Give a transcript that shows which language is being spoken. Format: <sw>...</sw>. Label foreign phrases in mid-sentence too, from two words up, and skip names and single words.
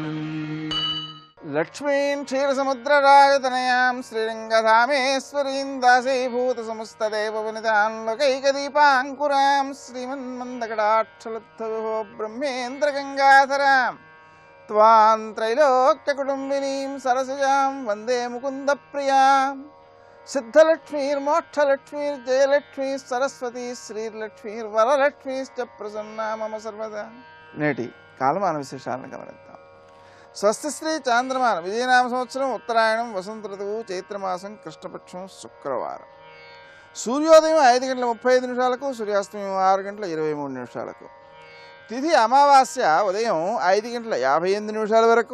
<sa>लक्ष्मीं क्षीरसमुद्रराजतनयां श्रीरङ्गधामेश्वरीं दासीभूतसमस्तदेववनितां लोकैकदीपाङ्कुरां श्रीमन्मन्दकटाक्षलब्धविभो ब्रह्मेन्द्रगङ्गाधरां त्वां त्रैलोक्यकुटुम्बिनीं सरसिजां वन्दे मुकुन्दप्रियां। सिद्धलक्ष्मीर्मोक्षलक्ष्मीर्जयलक्ष्मी सरस्वती श्रीलक्ष्मीर्वरलक्ष्मीश्च प्रसन्ना मम सर्वदा।</sa> <te>నేటి కాలమాన విశేషాలను గమనిద్దాం. స్వస్తి శ్రీ చాంద్రమాన విజయనామ సంవత్సరం ఉత్తరాయణం వసంత ఋతువు చైత్రమాసం కృష్ణపక్షం శుక్రవారం. సూర్యోదయం 5:35 సూర్యాస్తమయం 6:23 తిథి అమావాస్య ఉదయం 5:58 వరకు.</te>